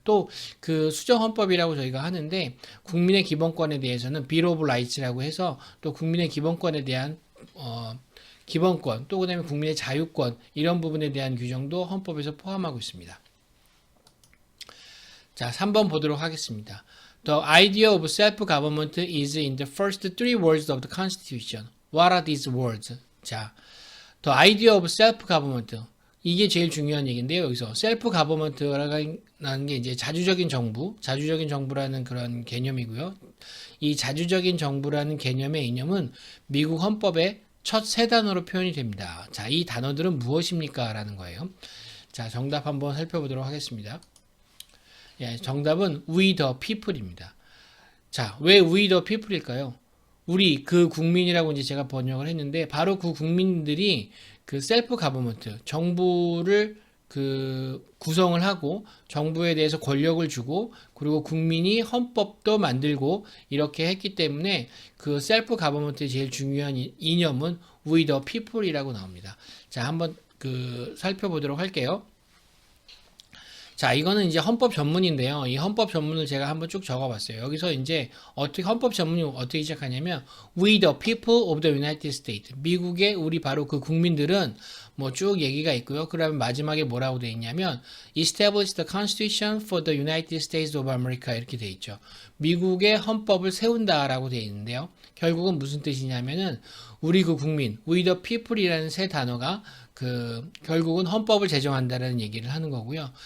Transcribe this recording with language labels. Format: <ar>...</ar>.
<ko>또 그 수정 헌법이라고 저희가 하는데 국민의 기본권에 대해서는 Bill of Rights라고 해서 또 국민의 기본권에 대한 기본권, 또 그다음에 국민의 자유권 이런 부분에 대한 규정도 헌법에서 포함하고 있습니다. 자, 3번 보도록 하겠습니다.</ko> <en>The idea of self-government is in the first three words of the Constitution. What are these words? 자, the idea of self-government.</en> <ko>이게 제일 중요한 얘기인데요. 여기서 self-government라는 게 이제 자주적인 정부라는 그런 개념이고요. 이 자주적인 정부라는 개념의 이념은 미국 헌법의 첫 세 단어로 표현이 됩니다. 자, 이 단어들은 무엇입니까? 라는 거예요. 자, 정답 한번 살펴보도록 하겠습니다. 예, 정답은 We the People입니다. 자, 왜 We the People일까요? 우리 그 국민이라고 이제 제가 번역을 했는데 바로 그 국민들이 그 셀프 가버먼트, 정부를 구성을 하고 정부에 대해서 권력을 주고 그리고 국민이 헌법도 만들고 이렇게 했기 때문에 그 셀프 가버먼트의 제일 중요한 이념은 We the People이라고 나옵니다. 자, 한번 살펴보도록 할게요. 자, 이거는 이제 헌법 전문인데요. 이 헌법 전문을 제가 한번 쭉 적어봤어요. 여기서 이제 헌법 전문이 어떻게 시작하냐면</ko> <en>We the people of the United States.</en> <ko>미국의 우리 바로 그 국민들은 뭐 쭉 얘기가 있고요. 그러면 마지막에 뭐라고 돼 있냐면</ko> <en>Establish the Constitution for the United States of America</en> <ko>이렇게 돼 있죠. 미국의 헌법을 세운다라고 돼 있는데요. 결국은 무슨 뜻이냐면은 우리 그 국민, we the people이라는 세 단어가 그 결국은 헌법을 제정한다라는 얘기를 하는 거고요.</ko>